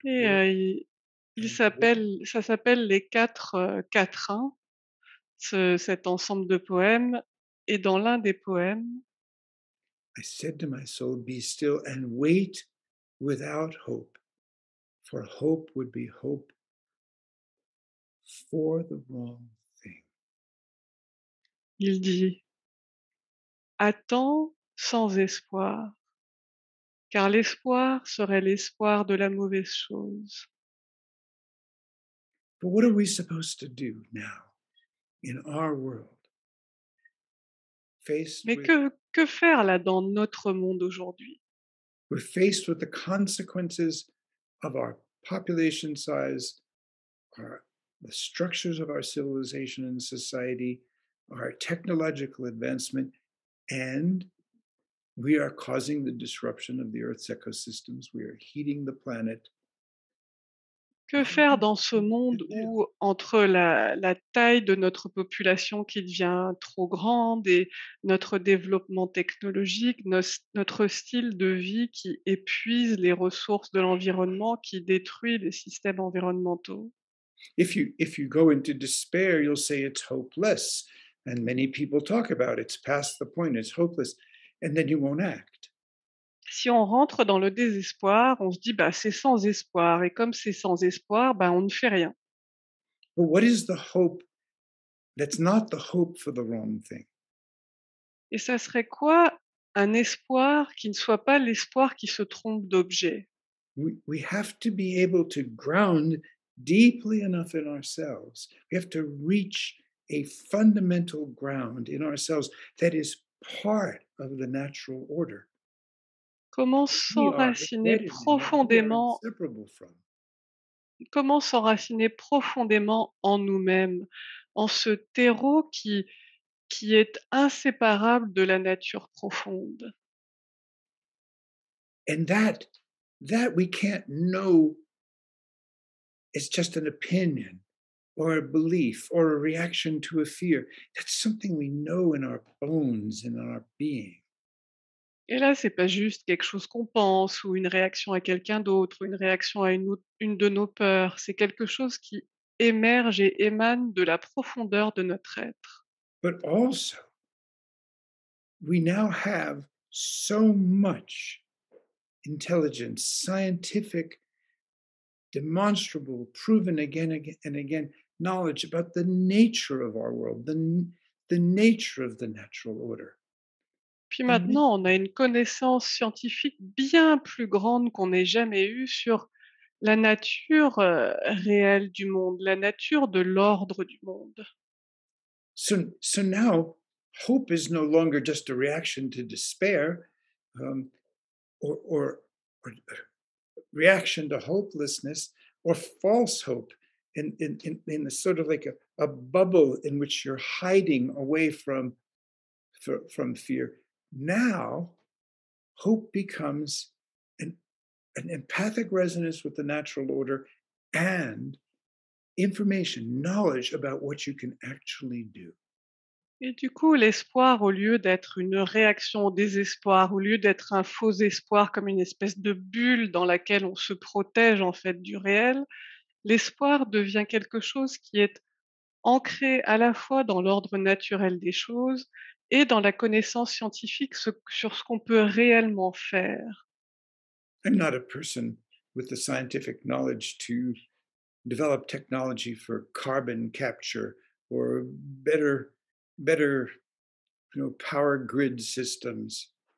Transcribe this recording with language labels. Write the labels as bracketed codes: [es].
[fr] Et [en] wait and wait. [fr] ça s'appelle les quatre quatrains, cet ensemble de poèmes. Et dans l'un des poèmes, [en] I said to my soul, be still and wait without hope, for hope would be hope for the wrong thing. [fr] il dit: attends sans espoir, car l'espoir serait l'espoir de la mauvaise chose. [en] But what are we supposed to do now in our world, faced [fr] Mais [en] with [fr] que faire là dans notre monde aujourd'hui? [en] we're faced with the consequences of our population size, our the structures of our civilization and society, our technological advancement, and we are causing the disruption of the Earth's ecosystems. We are heating the planet. [fr] Que faire dans ce monde où, entre la taille de notre population qui devient trop grande et notre développement technologique, notre style de vie qui épuise les ressources de l'environnement, qui détruit les systèmes environnementaux? [en] If you go into despair, you'll say it's hopeless. And many people talk about it's past the point, it's hopeless. And then you won't act. [fr] Si on rentre dans le désespoir, on se dit: «Bah, c'est sans espoir» et comme c'est sans espoir, bah, on ne fait rien. [en] But what is the hope that's not the hope for the wrong thing? [fr] Et ça serait quoi un espoir qui ne soit pas l'espoir qui se trompe d'objet? [en] We have to be able to ground deeply enough in ourselves. We have to reach a fundamental ground in ourselves that is part of the natural order. [fr] Comment [en] We are [fr] s'enraciner [en] embedded in that, we are [fr] profondément [en] inseparable from. [fr] comment s'enraciner profondément en nous-mêmes, en ce terreau qui est inséparable de la nature profonde? [en] And that we can't know is just an opinion or a belief or a reaction to a fear. That's something we know in our bones and in our being. [fr] Et là, c'est pas juste quelque chose qu'on pense ou une réaction à quelqu'un d'autre ou une réaction à une de nos peurs, c'est quelque chose qui émerge et émane de la profondeur de notre être. [en] But also, we now have so much intelligence, scientific, demonstrable, proven again and again knowledge about the nature of our world, the nature of the natural order. [fr] Puis [en] The [fr] maintenant, on a une connaissance scientifique bien plus grande qu'on ait jamais eue sur la nature, réelle du monde, la nature de l'ordre du monde. [en] So now hope is no longer just a reaction to despair, um, or reaction to hopelessness or false hope in a sort of like a bubble in which you're hiding away from fear. Now, hope becomes an, an empathic resonance with the natural order and information, knowledge about what you can actually do. [fr] Et du coup, l'espoir, au lieu d'être une réaction au désespoir, au lieu d'être un faux espoir comme une espèce de bulle dans laquelle on se protège en fait du réel, l'espoir devient quelque chose qui est ancré à la fois dans l'ordre naturel des choses et dans la connaissance scientifique sur ce qu'on peut réellement faire. [en] I'm not a person with the scientific knowledge to develop technology for carbon capture or better power grid systems,